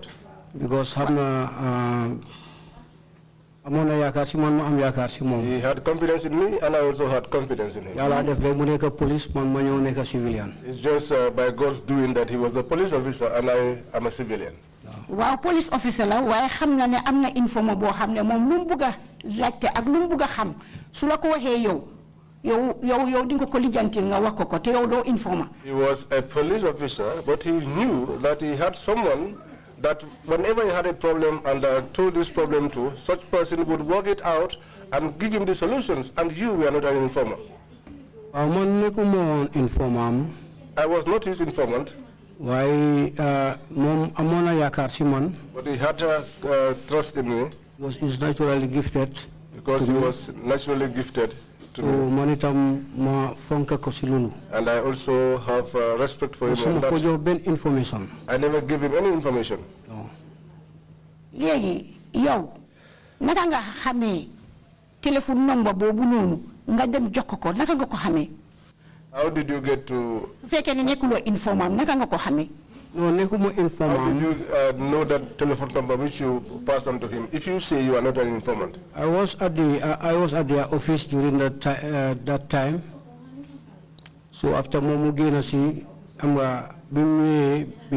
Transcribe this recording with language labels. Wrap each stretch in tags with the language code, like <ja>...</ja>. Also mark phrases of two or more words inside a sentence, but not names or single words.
<en>Because he had confidence in me, and I also had confidence in him. It's just by God's doing that he was a police officer and I am a civilian.</en> <wo>Wow,</wo> <en>police officer</en> <wo>la waaye xam na ne am na informer boo xam ne moom lu mu bugg a laajte ak lu mu bugg a xam su la ko waxee yow di nga ko lijjantil nga wax ko te yow doo informer.</wo> <en>He was a police officer, but he knew that he had someone that whenever he had a problem and told this problem to, such person would work it out and give him the solutions, and you were not an informer. I was not his informant. Why, but he had trust in me. Because he's naturally gifted. Because he was naturally gifted to me. And I also have respect for him. And that I never give him any information.</en> <wo>Yow naka nga xamé</wo> <en>telephone number</en> <wo>bobu nonu nga dem jokkoko naka nga ko xamé?</wo> <en>How did you get to</en> <wo>fekkee ne nekkuloo informant naka nga ko xamé?</wo> <en>No, nekuma informant. How did you know that telephone number which you pass on to him if you say you are not an informant? I was at their office during that time. So after</en> <wo>momu gena si amba when</wo>